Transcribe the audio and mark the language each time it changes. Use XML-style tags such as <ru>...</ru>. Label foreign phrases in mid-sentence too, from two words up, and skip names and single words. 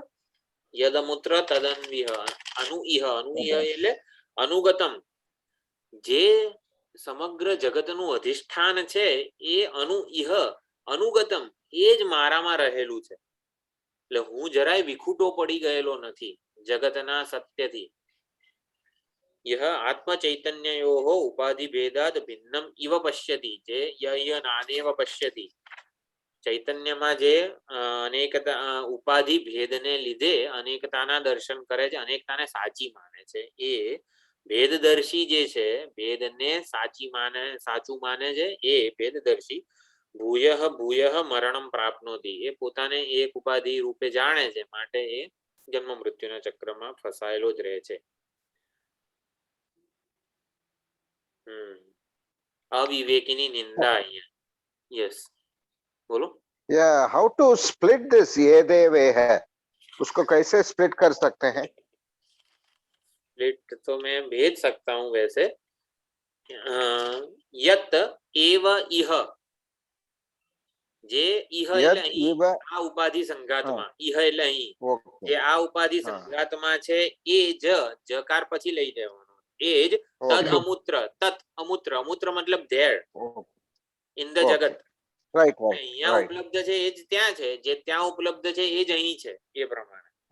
<sa>યદમુત્ર તદન્વિહ.</sa> <gu>અનુઇહ એટલે અનુગતમ. જે સમગ્ર જગતનું અધિષ્ઠાન છે એ</gu> <sa>અનુઇહ અનુગતમ</sa> <gu>એ જ મારામાં રહેલું છે. એટલે હું જરાય વિખૂટો પડી ગયેલો નથી જગતના સત્યથી.</gu> <sa>यह आत्म चैतन्ययोः उपाधि भेदात् भिन्नम इव पश्यति जे य नानेव पश्यति</sa> <gu>चैतन्यમાં જે અનેકતા ઉપાધિ ભેદને લીધે અનેકતાના દર્શન કરે છે અનેકતાને સાચી માને છે એ ભેદદર્શી જે છે ભેદને સાચું માને છે એ ભેદદર્શી</gu> <sa>ભૂયઃ ભૂયઃ મરણમ પ્રાપ્નોતિ</sa> <gu>એ પોતાને એક ઉપાધિ રૂપે જાણે છે માટે એ જન્મ મૃત્યુના ચક્રમાં ફસાયેલો જ રહે છે. અવિવેકીની નિંદા અહીંયા.</gu> <hi>યસ बोलो.</hi> <en>Yeah, how to split this</en> <hi>ये देवे है, उसको कैसे split कर सकते हैं? स्प्लिट तो मैं भेज सकता हूँ वैसे.</hi> <sa>यत एव इह</sa> <gu>જે ઇહ એટલે અહીં આ ઉપાધિ સંઘાતમાં ઇહ એટલે અહીં જે આ ઉપાધિ સંઘાતમાં છે એ જ જકાર પછી લઈ લેવાનો એ જ</gu> <sa>તદ અમૂત્ર તત અમૂત્ર અમૂત્ર</sa> <gu>મતલબ</gu> <en>there in the</en> <gu>જગત અહીંયા ઉપલબ્ધ છે એ જ ત્યાં છે જે ત્યાં ઉપલબ્ધ છે એ જ અહીં છે એ પ્રમાણે.</gu>